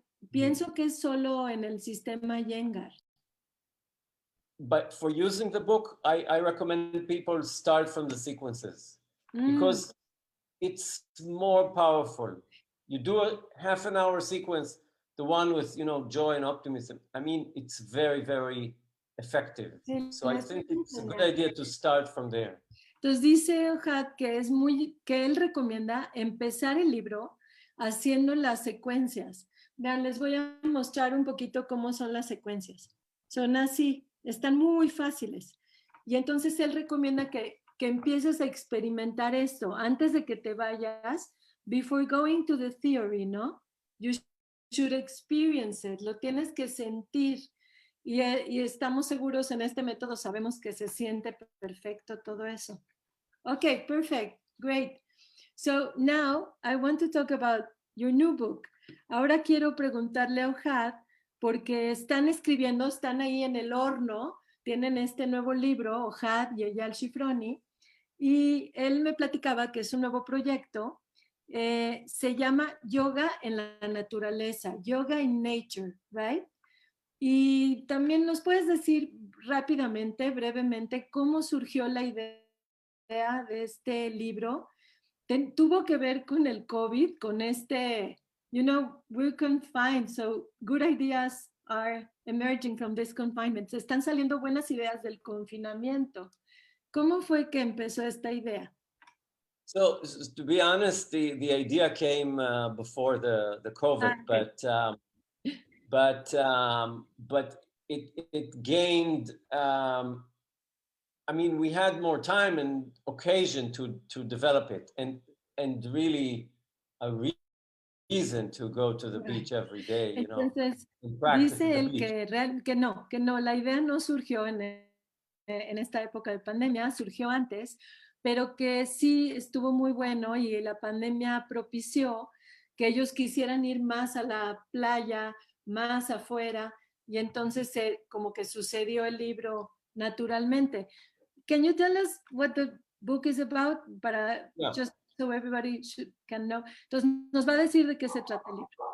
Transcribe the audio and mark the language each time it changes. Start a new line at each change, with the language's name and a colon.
Spanish: Pienso que es solo en el sistema Iyengar.
English: But for using the book, I recommend people start from the sequences because it's more powerful. You do a half an hour sequence, the one with, joy and optimism. I mean, it's very, very effective. So I think it's a good idea to start from there.
Spanish: Entonces dice Ohad que él recomienda empezar el libro haciendo las secuencias. Vean, les voy a mostrar un poquito cómo son las secuencias. Son así, están muy fáciles. Y entonces él recomienda que empieces a experimentar esto antes de que te vayas,
English: before going to the theory,
Spanish: ¿no?
English: You should experience it,
Spanish: lo tienes que sentir. Y estamos seguros en este método, sabemos que se siente perfecto todo eso.
English: Okay, perfect, great. So now I want to talk about your new book.
Spanish: Ahora quiero preguntarle a Ohad, porque están ahí en el horno, tienen este nuevo libro, Ohad y Eyal Shifroni, y él me platicaba que es un nuevo proyecto se llama Yoga en la Naturaleza,
English: Yoga in Nature, right?
Spanish: Y también nos puedes decir rápidamente, brevemente, cómo surgió la idea de este libro. Tuvo que ver con el COVID, con este,
English: we're confined, so good ideas are emerging from this confinement.
Spanish: Se están saliendo buenas ideas del confinamiento. ¿Cómo fue que empezó esta idea?
English: So to be honest, the idea came before the COVID, but it gained. I mean, we had more time and occasion to develop it, and really a reason to go to the beach every day,
Spanish: Entonces,
English: and practice
Spanish: dice
English: at the
Spanish: él
English: beach.
Spanish: que no, la idea no surgió en esta época de pandemia, surgió antes, pero que sí estuvo muy bueno y la pandemia propició que ellos quisieran ir más a la playa, más afuera, y entonces como que sucedió el libro naturalmente.
English: Can you tell us what the book is about? Para just so everybody can know.
Spanish: Entonces, nos va a decir de qué se trata el libro.